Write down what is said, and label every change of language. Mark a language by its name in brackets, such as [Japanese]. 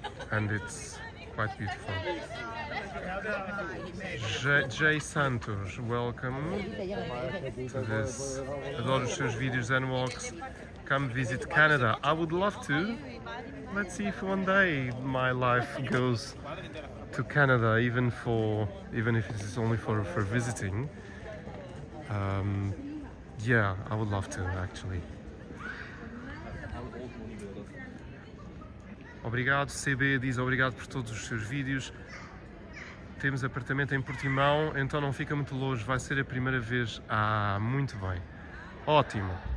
[English] And it's quite beautiful. Jay Santos, welcome to this. [Portuguese] Adoro os seus vídeos [English] and walks. Come visit Canada. I would love to. Let's see if one day my life goes to Canada, even if it is only for visiting. Yeah, I would love to actually. [Portuguese] Obrigado, CB diz obrigado por todos os seus vídeos. Temos apartamento em Portimão, então não fica muito longe, vai ser a primeira vez. Ah, muito bem. Ótimo.